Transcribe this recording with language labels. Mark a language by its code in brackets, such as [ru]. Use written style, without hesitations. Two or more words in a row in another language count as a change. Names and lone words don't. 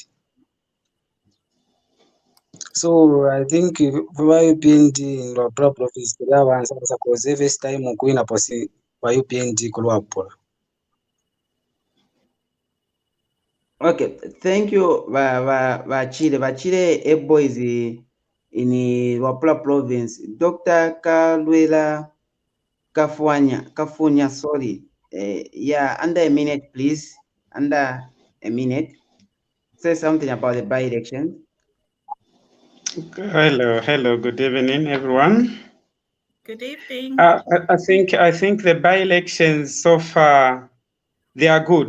[en] So I think by UPND no problem is the answer because every time we go in a posi by UPND kulwapola. Okay, thank you. Bachile Ebo is in Wapula province. Dr. Kalwela Kafunya, sorry. Yeah, under a minute, please. Under a minute. Say something about the by-elections. Hello. Good evening, everyone. Good evening. I think the by-elections so far they are good.